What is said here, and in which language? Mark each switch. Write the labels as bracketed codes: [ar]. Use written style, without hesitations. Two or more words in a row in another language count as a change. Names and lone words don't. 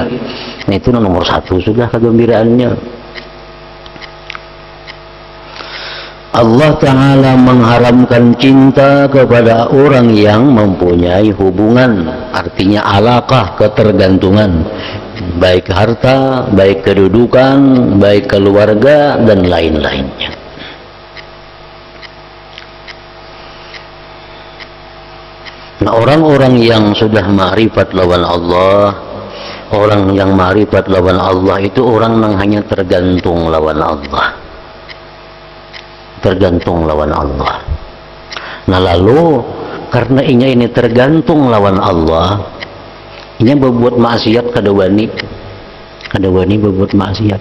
[id] Nah, itu nomor satu sudah kegembiraannya. [ar] الله تعالى [id] mengharamkan cinta kepada orang yang mempunyai hubungan, artinya alaqah, ketergantungan, baik harta, baik kedudukan, baik keluarga, dan lain-lainnya. Nah, orang-orang yang sudah ma'rifat lawan Allah, orang yang ma'rifat lawan Allah itu orang yang hanya tergantung lawan Allah, tergantung lawan Allah. Nah, lalu karena ini tergantung lawan Allah, ini berbuat maksiat [bjn] kada wani [id] berbuat maksiat.